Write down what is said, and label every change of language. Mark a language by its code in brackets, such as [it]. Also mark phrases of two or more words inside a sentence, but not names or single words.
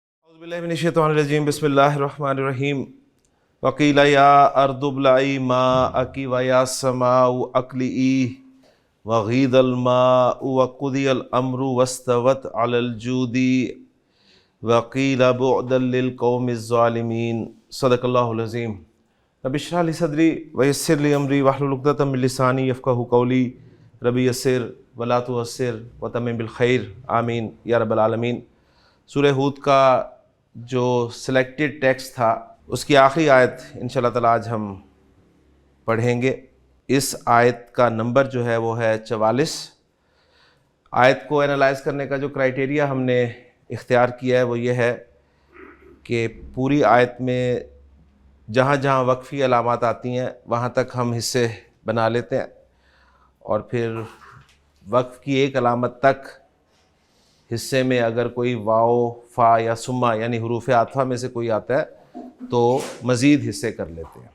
[ar] أعوذ بالله من الشيطان الرجيم بسم الله الرحمن الرحيم وقيل يا أرض ابلعي ماءك ويا سماء أقلعي وغيض الماء وقضي الأمر واستوت على الجودي وقيل بعدا للقوم الظالمين صدق الله العظيم. رب اشرح لي صدري ويسر لي أمري واحلل عقدة من لساني يفقهوا قولي رب يسر ولا تعسر وتمم بالخير آمين يا رب العالمين. [ur] سورہ ہود کا جو [en] selected text [ur] تھا اس کی آخری آیت [ar] إن شاء الله تعالى [ur] آج ہم پڑھیں گے. اس آیت کا نمبر جو ہے وہ ہے 44. آیت کو اینالائز کرنے کا جو کرائٹیریا ہم نے اختیار کیا ہے وہ یہ ہے کہ پوری آیت میں جہاں جہاں وقفی علامات آتی ہیں وہاں تک ہم حصے بنا لیتے ہیں اور پھر وقف کی ایک علامت تک حصے میں اگر کوئی واؤ فا یا ثم یعنی حروف عاطفہ میں سے کوئی آتا ہے تو مزید حصے کر لیتے ہیں.